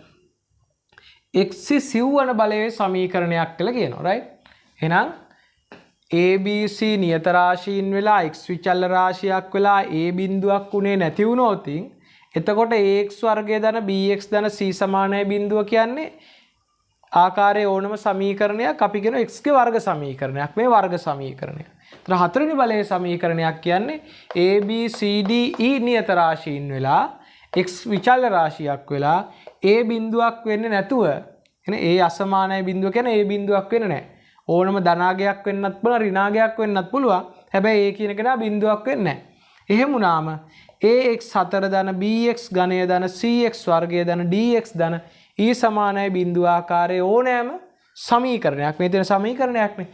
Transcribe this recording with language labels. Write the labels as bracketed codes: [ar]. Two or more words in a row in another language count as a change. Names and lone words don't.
[si] x සිව්වන බලයේ සමීකරණයක් කියලා කියනවා right එහෙනම් ABC නියත රාශීන් වෙලා x විචල්්‍ය රාශියක් වෙලා a බිඳුවක් උනේ නැති වුණොත් එතකොට ax වර්ගය ධන bx ධන c සමානයි බිඳුව කියන්නේ ආකාරයේ ඕනම සමීකරණයක් අපි කියන x ගේ වර්ග සමීකරණයක් මේ වර්ග සමීකරණය. ඒතර හතරවෙනි බලයේ සමීකරණයක් කියන්නේ a b c d e නියත රාශීන් වෙලා x විචල්්‍ය රාශියක් වෙලා a බිඳුවක් වෙන්නේ නැතුව එනේ a අසමානයි බිඳුව කියන්නේ a බිඳුවක් වෙන්නේ නැහැ. ඕනම ධනාගයක් වෙන්නත් පුළුවන් ඍණාගයක් වෙන්නත් පුළුවන්. හැබැයි a කියන කෙනා බිඳුවක් වෙන්නේ නැහැ. එහෙම වුණාම ax 4 ධන bx ඝනය ධන cx වර්ගය ධන dx ධන e සමානයි බිඳුව ආකාරයේ ඕනෑම සමීකරණයක් මේ තියෙන සමීකරණයක් නේ.